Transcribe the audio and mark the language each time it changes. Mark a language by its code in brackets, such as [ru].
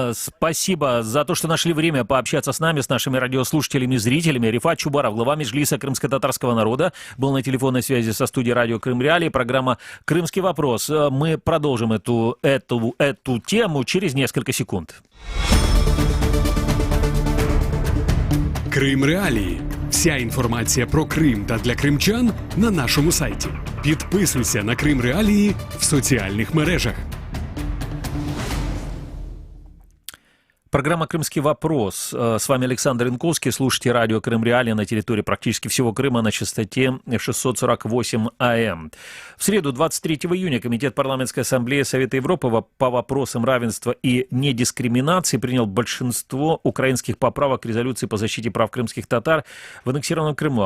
[ru] Спасибо за то, что нашли время пообщаться с нами, с нашими радиослушателями и зрителями. Рифат Чубаров, глава Меджлиса крымско-татарского народа, был на телефонной связи со студией радио Крым Реалии. Программа «Крымский вопрос». Мы продолжим эту тему через несколько секунд. [uk] Крим Реалії. Вся інформація про Крим та для кримчан на нашому сайті. Підписуйся на Крим Реалії в соціальних мережах. [ru] Программа «Крымский вопрос». С вами Александр Янковский. Слушайте радио Крым Реалии на территории практически всего Крыма на частоте 648 АМ. В среду, 23 июня, Комитет Парламентской ассамблеи Совета Европы по вопросам равенства и недискриминации принял большинство украинских поправок к резолюции по защите прав крымских татар в аннексированном Крыму.